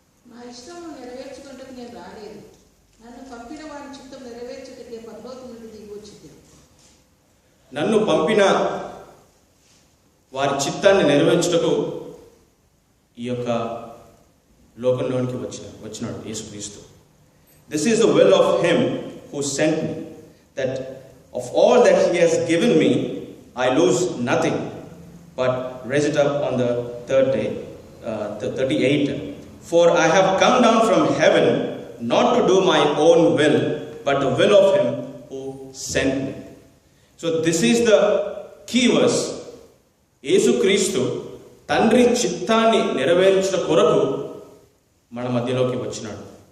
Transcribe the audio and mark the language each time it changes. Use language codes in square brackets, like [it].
[te] నా ఇష్టం నెరవేర్చుకుంటకు నేను రాలేదు, నన్ను పంపిన వారి చిత్తం నెరవేర్చుటకే పరలోకం నుండి దిగి వచ్చింది. నన్ను పంపిన వారి చిత్తాన్ని నెరవేర్చుటకు ఈ యొక్క లోకంలోనికి వచ్చినాడు యేసుక్రీస్తు. [en] This is the will of him who sent me, that of all that he has given me I lose nothing, but raise it up on the third day. 38. For I have come down from heaven not to do my own will, but the will of him who sent me. So this is the key verse. [te] యేసుక్రీస్తు తండ్రి చిత్తాన్ని నెరవేర్చుట కొరకు మన మధ్యలోకి వచ్చినాడు.